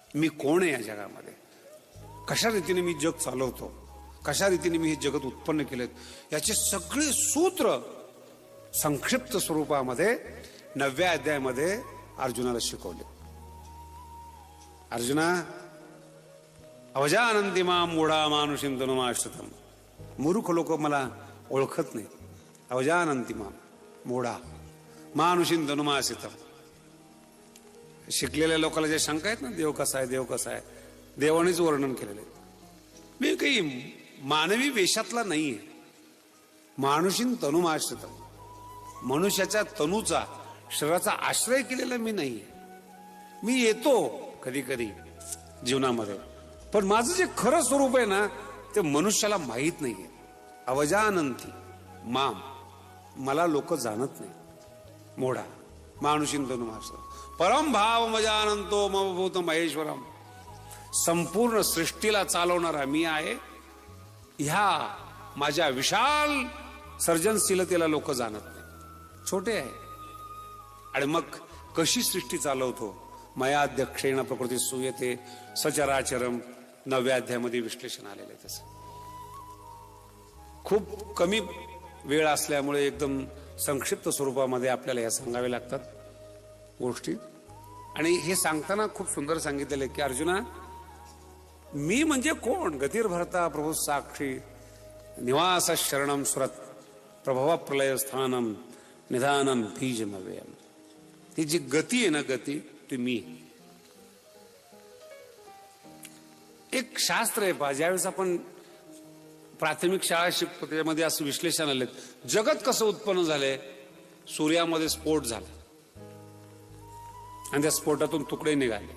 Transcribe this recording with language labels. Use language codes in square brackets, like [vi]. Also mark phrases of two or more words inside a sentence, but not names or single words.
[mr] मी कोण आहे या जगामध्ये, कशा रीतीने मी जग चालवतो, कशा रीतीने मी हे जगत उत्पन्न केलेत, याचे सगळे सूत्र संक्षिप्त स्वरूपामध्ये 9व्या अध्यायामध्ये अर्जुनाला शिकवले. अर्जुना, [sa] अवजानन्ति मां मूढा मानुषीं तनुमाश्रितम्. [mr] मूर्ख लोक मला ओळखत नाही. [sa] अवजानन्ति मां मूढा मानुषीं तनुमाश्रितम्. [mr] शिकलेल्या लोकांना जे शंका आहेत ना, देव कसा आहे, देव कसा आहे, देवानेच वर्णन केलेलं आहे. मी काही मानवी वेशातला नाहीये. [sa] मानुषीं तनुमाश्रितम्. [mr] मनुष्याच्या तनुचा, शरीराचा आश्रय केलेला मी नाहीये. मी येतो कधी कधी जीवनामध्ये, पण माझं जे खरं स्वरूप आहे ना, ते मनुष्याला माहीत नाहीये. [sa] अवजानन्ति माम, [mr] मला लोक जाणत नाही. [sa] मोढा मानुषीं तनुमाश्रितम्. परम भाव मजानंतो मम भूत महेश्वरम. [mr] संपूर्ण सृष्टीला चालवणारा मी आहे. ह्या माझ्या विशाल सर्जनशीलतेला लोक जाणत नाही, छोटे आहे. आणि मग कशी सृष्टी चालवतो, [sa] मयाध्यक्षेण प्रकृती सूयते सचराचरम. [mr] 9व्या अध्यायामध्ये विश्लेषण आलेलं आहे तसं. खूप कमी वेळ असल्यामुळे एकदम संक्षिप्त स्वरूपामध्ये आपल्याला या सांगावे लागतात गोष्टी. आणि हे सांगताना खूप सुंदर सांगितलेलं आहे की अर्जुना, मी म्हणजे कोण. [sa] गतिर्भर्ता प्रभू साक्षी निवास शरणम सुरत प्रभव प्रलय स्थानम निधानम बीजमव्ययम. [mr] ती जी गती आहे ना, गती ती मी. एक शास्त्र आहे पहा, ज्यावेळेस आपण प्राथमिक शाळा शिकतो त्याच्यामध्ये असं विश्लेषण आलं, जगत कसं उत्पन्न झालंय. सूर्यामध्ये स्फोट झाला आणि त्या स्फोटातून तुकडे निघाले.